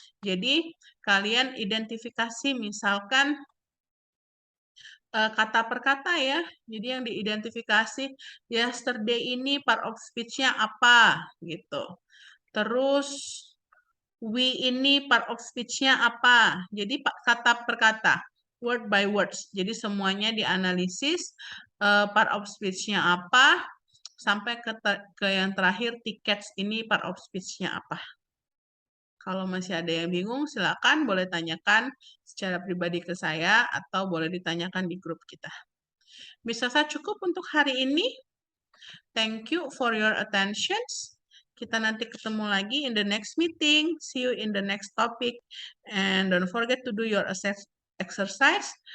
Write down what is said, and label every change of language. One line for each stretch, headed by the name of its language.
Indonesian: Jadi kalian identifikasi misalkan kata per kata ya. Jadi yang diidentifikasi yesterday ini part of speech-nya apa gitu. Terus we ini part of speech-nya apa. Jadi kata per kata,
English: word by words.
Indonesian: Jadi semuanya dianalisis part of speech-nya apa sampai ke yang terakhir tickets ini part of speech-nya apa. Kalau masih ada yang bingung, silakan boleh tanyakan secara pribadi ke saya atau boleh ditanyakan di grup kita. Bisa saya cukup untuk hari ini.
English: Thank you for your attention.
Indonesian: Kita nanti ketemu lagi
English: in the next meeting. See you in the next topic. And don't forget to do your exercise.